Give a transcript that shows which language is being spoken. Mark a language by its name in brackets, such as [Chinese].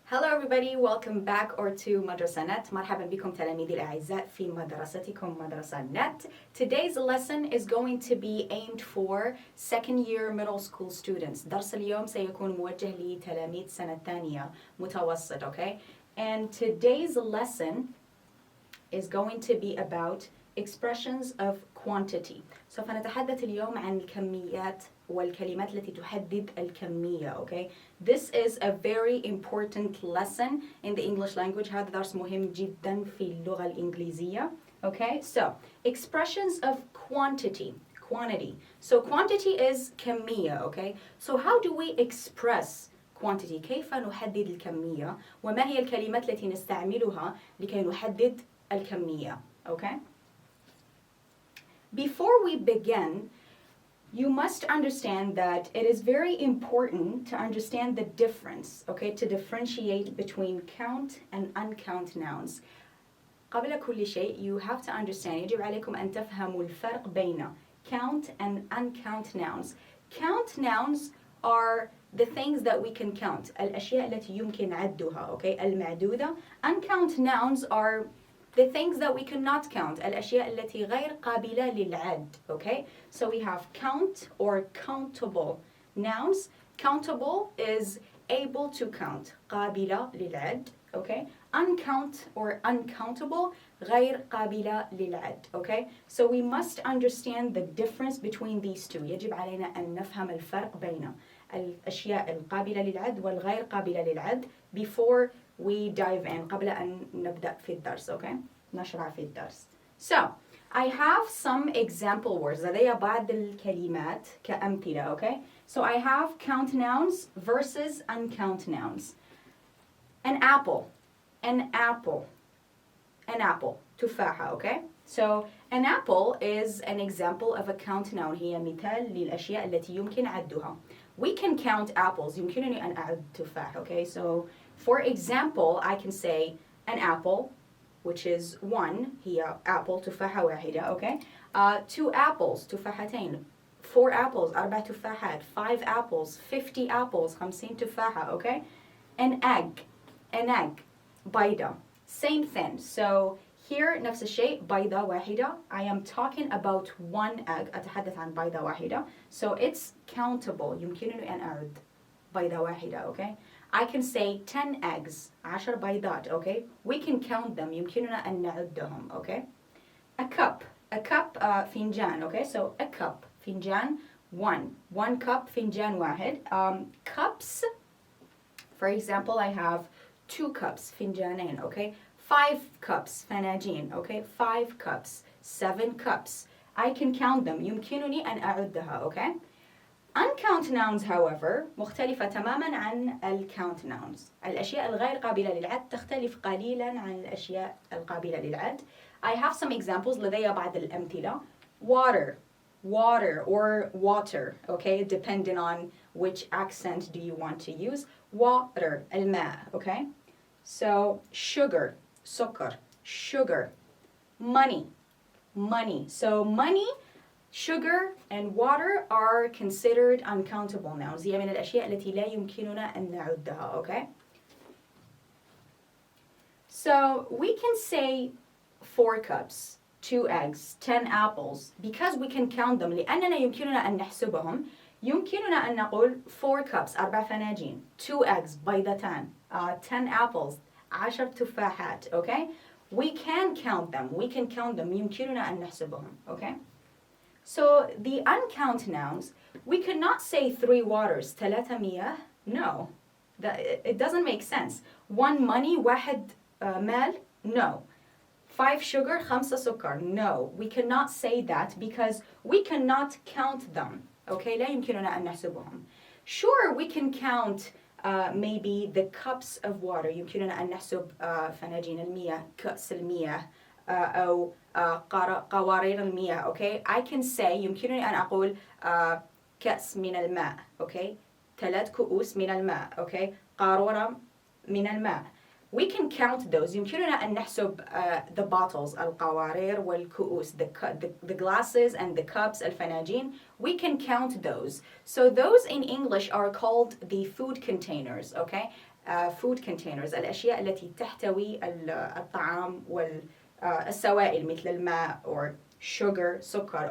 [English] Hello everybody, welcome back to مدرسة نت. [Arabic] مرحبا بكم تلاميذي الأعزاء في مدرستكم مدرسة نت. [English] Today's lesson is going to be aimed for second year middle school students. [Arabic] درس اليوم سيكون موجه لتلاميذ سنة ثانية متوسط, okay? [English] And today's lesson is going to be about expressions of quantity. [Arabic] سوف نتحدث اليوم عن الكميات والكلمات التي تحدد الكمية, okay? [English] This is a very important lesson in the English language. [Arabic] هذا درس مهم جدا في اللغة الإنجليزية, okay? [English] So, expressions of quantity. So, quantity is كمية, okay? So, how do we express quantity? [Arabic] كيف نحدد الكمية؟ وما هي الكلمات التي نستعملها لكي نحدد الكمية, okay? [English] Before we begin, you must understand that it is very important to understand the difference, okay, to differentiate between count and uncount nouns. [Arabic] قبل كل شيء, [English] you have to understand, [Arabic] يجب عليكم أن تفهموا الفرق بين [English] count and uncount nouns. Count nouns are the things that we can count, [Arabic] الأشياء التي يمكن عدها, [English] okay, المعدودة. Uncount nouns are the things that we cannot count, [Arabic] الأشياء التي غير قابلة للعد, [English] okay? So we have count or countable nouns. Countable is able to count, [Arabic] قابلة للعد, [English] okay? Uncount or uncountable, [Arabic] غير قابلة للعد, [English] okay? So we must understand the difference between these two. [Arabic] يجب علينا أن نفهم الفرق بين الأشياء القابلة للعد والغير قابلة للعد [English] before we dive in, [Arabic] قبل أن نبدأ في الدرس, okay? نشرع في الدرس. [English] So, I have some example words. [Arabic] لدي بعض الكلمات كأمثلة, okay? [English] So I have count nouns versus uncount nouns. An apple, تفاحة, okay? So an apple is an example of a count noun. [Arabic] هي مثال للأشياء التي يمكن عدها. [English] We can count apples. [Arabic] يمكنني أن أعد تفاح, okay? [English] So for example, I can say an apple, which is one, هي apple, [Arabic] تفاحة واحدة, [English] okay? 2 apples, تفاحتين. 4 apples, [Arabic] 4 تفاحات. [English] 5 apples, 50 apples, [Arabic] 50 تفاحة, [English] okay? An egg, بيضة. Same thing. [Arabic] So here نفس الشيء, بيضة واحدة. [English] I am talking about one egg. [Arabic] أتحدث عن بيضة واحدة. [English] So it's countable. [Arabic] يمكنني أن أعد بيضة واحدة, okay? [English] I can say 10 eggs, [Arabic] 10 بيضات, [English] okay? We can count them. [Arabic] يمكننا أن نعدهم, okay? [English] A cup, فنجان, okay? So a cup, فنجان, one cup, [Arabic] فنجان واحد. [English] Cups, for example, I have 2 cups, فنجانين, okay? 5 cups, فناجين, okay? 5 cups, 7 cups. I can count them. [Arabic] يمكنني أن أعدها, okay? [English] Uncount nouns, however, [Arabic] مختلفة تماماً عن الcount nouns. الأشياء الغير قابلة للعد تختلف قليلاً عن الأشياء القابلة للعد. [English] I have some examples. [Arabic] لدي بعض الأمثلة. [English] Water or water, okay? Depending on which accent do you want to use. Water, الماء, okay? So sugar, سكر, sugar. Money. So money, sugar and water are considered uncountable nouns. [Arabic] هي من الأشياء التي لا يمكننا أن نعدها, okay? [English] So we can say 4 cups, 2 eggs, 10 apples, because we can count them. [Arabic] لأننا يمكننا أن نحسبهم. يمكننا أن نقول [English] 4 cups, [Arabic] 4 فناجين, [English] 2 eggs, [Arabic] بيضتان, [English] 10 apples, [Arabic] 10 تفاحات, okay? [English] We can count them. [Arabic] يمكننا أن نحسبهم, okay? [English] So the uncount nouns, we cannot say 3 waters, [Arabic] 3 مياه. [English] No, it doesn't make sense. 1 money, [Arabic] 1 مال. [English] No. 5 sugar, [Arabic] 5 سكر. [English] No, we cannot say that because we cannot count them. [Arabic] Okay, لا يمكننا أن نحسبهم. [English] Sure, we can count maybe the cups of water. [Arabic] يمكننا أن نحسب فناجين المياه, كأس المياه. أو قوارير المياه, okay? [English] I can say, [Arabic] يمكنني أن أقول كأس من الماء, okay? 3 كؤوس من الماء, okay? قارورة من الماء. [English] We can count those. [Arabic] يمكننا أن نحسب [English] the bottles, [Arabic] القوارير والكؤوس, [English] the glasses and the cups, [Arabic] الفناجين. [English] We can count those. So those in English are called the food containers, okay? [Arabic] food containers الأشياء التي تحتوي الطعام والسوائل مثل الماء or sugar سكر.